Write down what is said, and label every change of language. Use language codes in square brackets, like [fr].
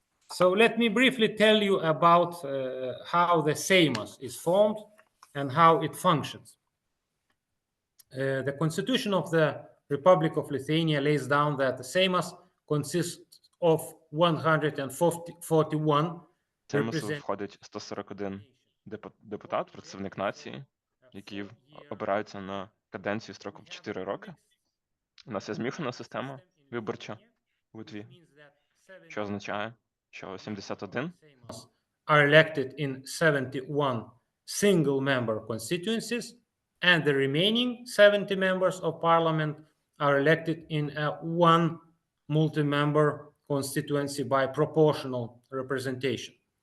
[en] So let me briefly tell you about how the Seimas is formed and how it functions. The Constitution of the Republic of Lithuania lays down that the Seimas consists of 141 [uk] Сеймасу входить 141 депутат, представник нації, які обираються на каденцію строком 4 роки. У нас є змішана система виборча в Литві, що означає, що 71 [en] are elected in 71 single-member constituencies, and the remaining 70 members of parliament are elected in a one multi-member constituency by proportional representation.